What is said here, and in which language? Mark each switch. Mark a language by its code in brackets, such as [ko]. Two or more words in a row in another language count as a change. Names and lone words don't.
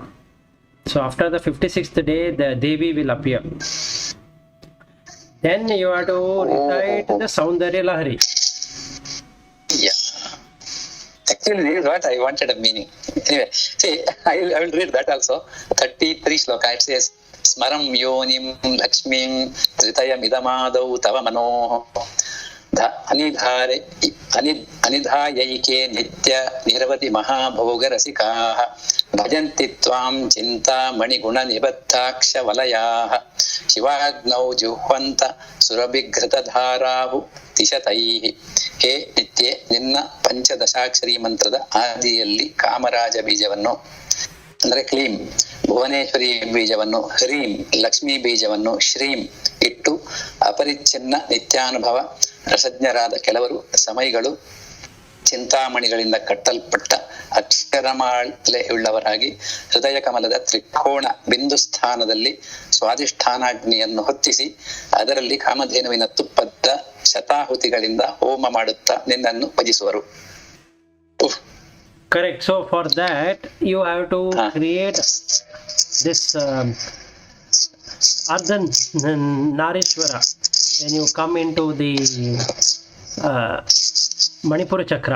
[en] So after the 56th day, the Devi will appear. Then you have to recite the Saundarya Lahari. Yeah. Actually, this is what I wanted a meaning. Anyway, see, I will read that also. 33 sloka. It says, [sa] स्मरं योनिं लक्ष्मीं त्रितयम् इदमादौ तव मनोः ಅನಿಧಾಯೈಕೆ ನಿತ್ಯ ನಿರವಧಿ ಮಹಾಭೋಗ ರಸಿಕಾಃ ಭಜಂತಿ ತ್ವಾಂ ಚಿಂತಾಮಣಿ ಗುಣ ನಿಬದ್ಧಾಕ್ಷ ವಲಯಾಃ ಶಿವಾಗ್ನೌ ಜುಹ್ವಂತ ಸುರಭಿಘೃತಧಾರಾಹು ತಿಶತೈಃ. [kn] ಹೇ ನಿತ್ಯೆ, ನಿನ್ನ ಪಂಚದಶಾಕ್ಷರಿ ಮಂತ್ರದ ಆದಿಯಲ್ಲಿ ಕಾಮರಾಜ ಬೀಜವನ್ನು ಅಂದ್ರೆ ಕ್ಲೀಂ, ಭುವನೇಶ್ವರಿ ಬೀಜವನ್ನು ಹ್ರೀಂ, ಲಕ್ಷ್ಮೀ ಬೀಜವನ್ನು ಶ್ರೀಂ ಇಟ್ಟು ಅಪರಿಚ್ಛಿನ್ನ ನಿತ್ಯಾನುಭವ ರಸಜ್ಞರಾದ ಕೆಲವರು ಸಮಯಿಗಳು ಚಿಂತಾಮಣಿಗಳಿಂದ ಕಟ್ಟಲ್ಪಟ್ಟ ಅಕ್ಷರಮಾಲೆಯುಳ್ಳವರಾಗಿ ಹೃದಯ ಕಮಲದ ತ್ರಿಕೋಣ ಬಿಂದು ಸ್ಥಾನದಲ್ಲಿ ಸ್ವಾಧಿಷ್ಠಾನಾಗ್ನಿಯನ್ನು ಹೊತ್ತಿಸಿ ಅದರಲ್ಲಿ ಕಾಮಧೇನುವಿನ ತುಪ್ಪದ ಶತಾಹುತಿಗಳಿಂದ ಹೋಮ ಮಾಡುತ್ತಾ ನಿನ್ನನ್ನು ಭಜಿಸುವರು. [en] Correct. So for that you have to create this Ardhan Narishwara when you come into the Manipura chakra.